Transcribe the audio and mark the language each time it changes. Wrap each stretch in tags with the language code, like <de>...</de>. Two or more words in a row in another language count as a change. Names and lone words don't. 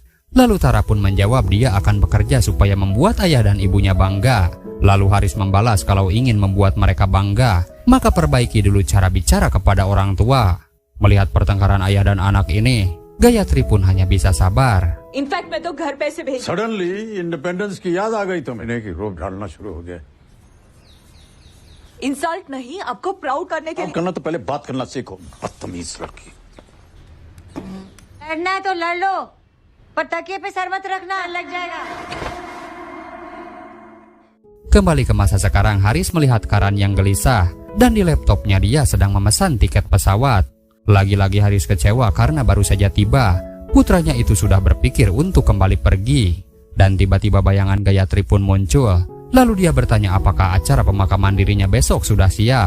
<id>Lalu Tara pun menjawab dia akan bekerja supaya membuat ayah dan ibunya bangga. Lalu Haris membalas kalau ingin membuat mereka bangga, maka perbaiki dulu cara bicara kepada orang tua. Melihat pertengkaran ayah dan anak ini, Gayatri pun hanya bisa sabar.</id> <hi>इनफैक्ट मैं तो घर पैसे भेज</hi> <en>suddenly independence</en> <hi>की याद आ गई तुम्हें। इन्हें की रोब ढालना शुरू हो गया। इंसल्ट नहीं, आपको प्राउड करने के काम करना तो पहले बात करना सीखो, बदतमीज लड़की। लड़ना है तो लड़ लो, पर तकिए पे सर मत रखना, लग जाएगा।</hi> <id>Kembali ke masa sekarang, Haris melihat Karan yang gelisah dan di laptopnya dia sedang memesan tiket pesawat. Lagi-lagi Haris kecewa karena baru saja tiba. Putranya itu sudah berpikir untuk kembali pergi. Dan tiba-tiba bayangan Gayatri pun muncul. Lalu dia bertanya apakah acara pemakaman dirinya besok sudah siap.</id>